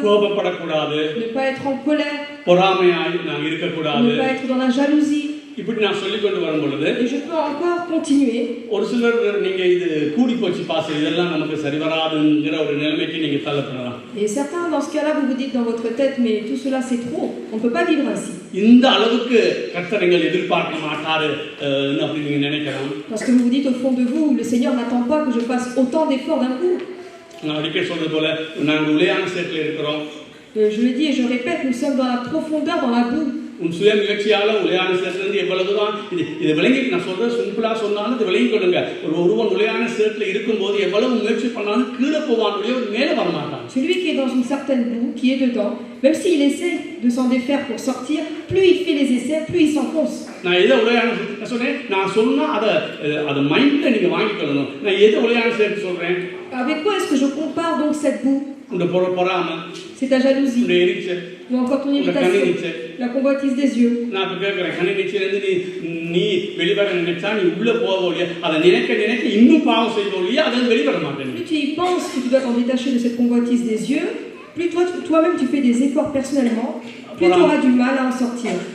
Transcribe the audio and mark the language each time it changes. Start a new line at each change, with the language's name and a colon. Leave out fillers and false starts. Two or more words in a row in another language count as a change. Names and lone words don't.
Tamil: கோபப்படக்கூடாது.
French: Ne pas être en colère.
Tamil: பொறாமையாய் நாம் இருக்கக்கூடாது.
French: Ne pas être dans la jalousie.
Tamil: இப்படி நான் சொல்லிக் கொண்டு வரும் பொழுது
French: Et je peux encore continuer.
Tamil: ஒரு சிலர் நீங்க இது கூடி போச்சு பாஸ், இதெல்லாம் நமக்கு சரி வராதுங்கிற ஒரு நிலைமைக்கு நீங்க தள்ளப்படலாம்.
French: Et certains dans ce cas-là vous vous dites dans votre tête, mais tout cela c'est trop, on ne peut pas vivre ainsi.
Tamil: இந்த அளவுக்கு கர்த்தர் எங்களை எதிர்பார்க்க மாட்டாரு அப்படி நீங்க நினைக்கலாம்.
French: Parce que vous vous dites au fond de vous, le Seigneur n'attend pas que je fasse autant d'efforts d'un coup.
Tamil: நான் அடிக்கடி சொல்றது போல நாங்கள் உளையான சேற்றில் இருக்கிறோம்.
French: Je le dis et je répète, nous sommes dans la profondeur, dans la boue.
Tamil: உன் சுய முயற்சியால உளையான சேற்றிலிருந்து எவ்வளவுதான் இது விளங்கி, நான் சொல்றது சிம்பிளா சொன்னாலும் இது விளங்கி கொள்ளுங்க. ஒருவன் உளையான சேற்றில் இருக்கும்போது எவ்வளவு முயற்சி பண்ணாலும் கீழே போவானுடைய மேலே வரமாட்டான்.
French: Celui qui est dans une certaine boue, qui est dedans, même s'il essaie de s'en défaire pour sortir, plus il fait les essais, plus il s'enfonce.
Tamil: நான் எதை உளையான சொன்னேன், நான் சொன்னா அதை மைண்ட்ல நீங்க வாங்கிக்கொள்ளணும். நான் எதை உளையான சேர்த்து சொல்றேன்?
French: Avec quoi est-ce que je compare donc cette boue? C'est ta jalousie, ou encore ton irritation, la convoitise des yeux. Plus tu y penses que tu dois t'en détacher de cette convoitise des yeux, plus toi-même tu fais des efforts personnellement, plus tu auras du mal à en sortir.